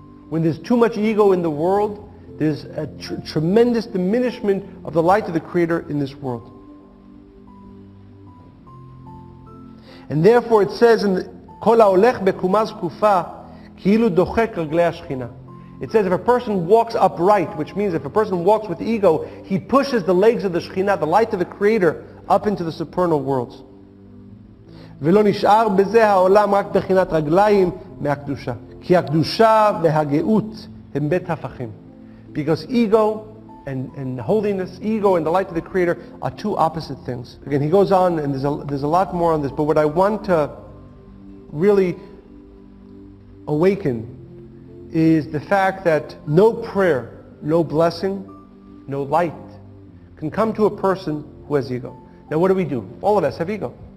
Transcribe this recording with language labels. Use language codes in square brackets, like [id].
[en] When there's too much ego in the world, there's a tremendous diminishment of the light of the Creator in this world. And therefore it says in [he] כל ההולך בקומה זקופה כאילו דוחק רגלי השכינה. [en] It says if a person walks upright, which means if a person walks with ego, he pushes the legs of the Shekhinah, the light of the Creator, up into the supernal worlds. [he] ולא נשאר בזה העולם רק בחינת רגליים מהקדושה. כי הקדושה והגאות הם בית הפכים. [en] Because ego and holiness, ego and the light of the Creator are two opposite things. Again, he goes on, and there's a lot more on this, but what I want to really awaken is the fact that no prayer, no blessing, no light can come to a person who has ego. Now what do? All of us have ego.